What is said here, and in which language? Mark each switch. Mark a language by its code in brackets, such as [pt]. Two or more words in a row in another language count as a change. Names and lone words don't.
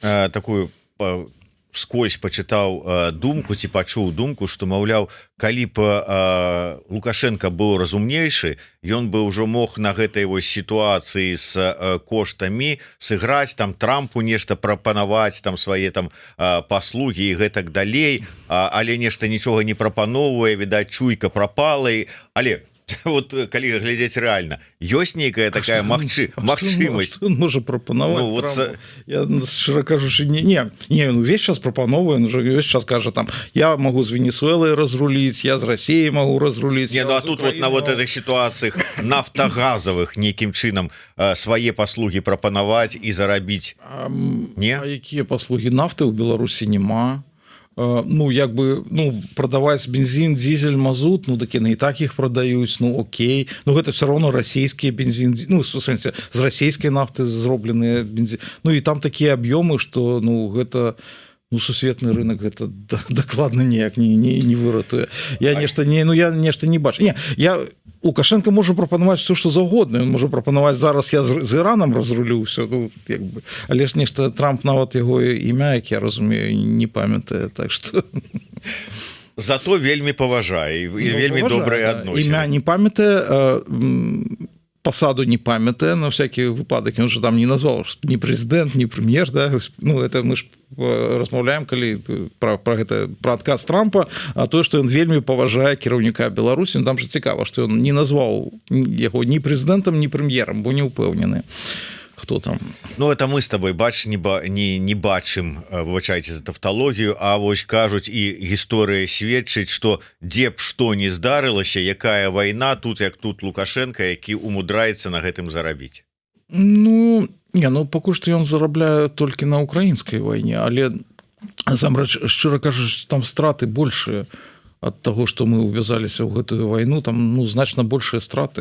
[be] Слухай, я такую скользь пачытаў думку ці пачуў думку, што маўляў, калі б Лукашенко быў разумнейшы, ён бы ўжо мог на гэтай вось сітуацыі з коштамі сыграць, там Трампу нешта прапанаваць, там свае там паслугі і гэтак далей, але нешта нічога не прапаноўвае, відаць, чуйка прапала, але вот калі глядзець рэальна, ёсць нейкая такая магчымасць. Он можа прапанаваць. Ну, вот я шчыра кажучы, он увесь час прапановвае, он уже увесь час кажа там, я могу з Венесуэлай разруліць, я з Расіяй могу разруліць. Ну, а тут вот на [ru] вот этих ситуациях [be] нафтагазовых нейкім чынам свае паслугі прапанаваць і зарабіць. Не? А якія паслугі? Нафты ў Беларусі няма. Ну, як бы, ну, прадаваць бензин, дизель, мазут, ну, так яны і так іх прадаюць, ну, окей. Ну, гэта [ru] все равно [be] расійскія бензин, ну, в сэнсе, з расійскай нафты зробленыя бензин. Ну, і там такія аб'ёмы, што, ну, гэта... Ну, сусветны рынок гэта дакладна ніяк не выратуе. Я нешта не бачу. Не, Лукашенко можа прапанаваць все, што заўгодна. Ён можа прапанаваць зараз я з Іранам разрулю ўсё, ну, як бы. Але ж нешта Трамп нават яго імя, як я разумею, не памятае, так што... Зато вельмі паважае, вельмі добрыя адносіны. Імя не памятае, посаду не памятае, [ru] на всякий выпадок, он же там не назвал ни президент, ни премьер, да? [be] Ну, это мы ж размаўляем, калі про адказ Трампа, а то, што ён вельмі паважае кіраўніка Беларусі, там же цікава, што ён не назваў яго ні прэзідэнтам, ні прэм'ерам, бо не ўпэўнены. Хто там? Ну, [ru] это мы с тобой [be] не бачым, выбачайце за тавталогію, а вось кажуць і гісторыя сведчыць, што дзе б што не здарылася, якая вайна тут, як тут Лукашенко, які умудраецца на гэтым зарабіць. Ну, пакуль што ён зарабляе толькі на украінскай вайне, але насамрэч, шчыра кажучы, там страты большыя ад таго, што мы увязаліся ў гэтую вайну, там, ну, значна большыя страты.